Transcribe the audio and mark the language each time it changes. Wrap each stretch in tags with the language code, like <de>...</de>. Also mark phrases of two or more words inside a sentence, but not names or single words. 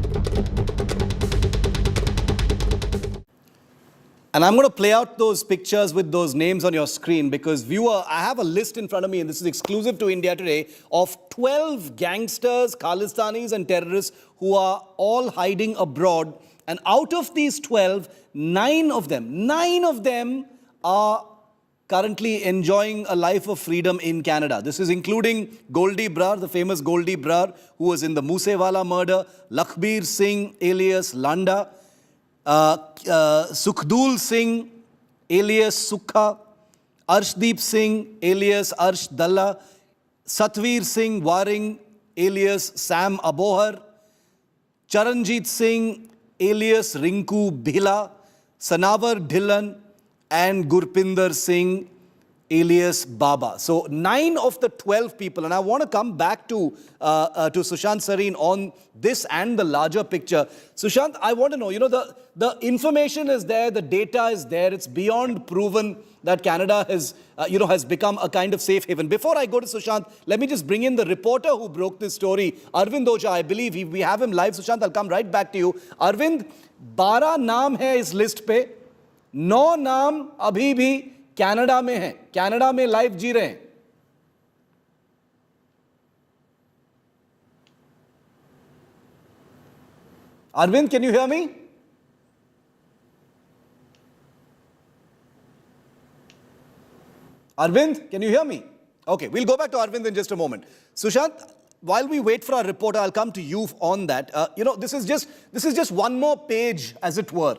<en>And I'm going to play out those pictures with those names on your screen because, viewer, I have a list in front of me, and this is exclusive to India Today, of 12 gangsters, Khalistanis and terrorists who are all hiding abroad. And out of these 12, 9 of them are currently enjoying a life of freedom in Canada. This is including Goldie Brar, the famous Goldie Brar, who was in the Moosewala murder, Lakhbir Singh, alias Landa, Sukhdul Singh, alias Sukha, Arshdeep Singh, alias Arsh Dalla, Satvir Singh Waring, alias Sam Abohar, Charanjit Singh, alias Rinku Bhila, Sanavar Dhillon, and Gurpinder Singh, alias Baba. So 9 of the 12 people, and I want to come back to Sushant Sareen on this and the larger picture. Sushant, I want to know, the information is there, the data is there, it's beyond proven that Canada has become a kind of safe haven. Before I go to Sushant, let me just bring in the reporter who broke this story, Arvind Ojha. I believe we have him live. Sushant, I'll come right back to you.</en> <hi>Arvind, 12 नाम है इस लिस्ट पे, 9 नाम अभी भी कनाडा में हैं, कनाडा में लाइफ जी रहे हैं.</hi> <en>Arvind, can you hear me? Arvind, can you hear me? Okay, we'll go back to Arvind in just a moment. Sushant, while we wait for our reporter, I'll come to you on that. This is just one more page, as it were.</en>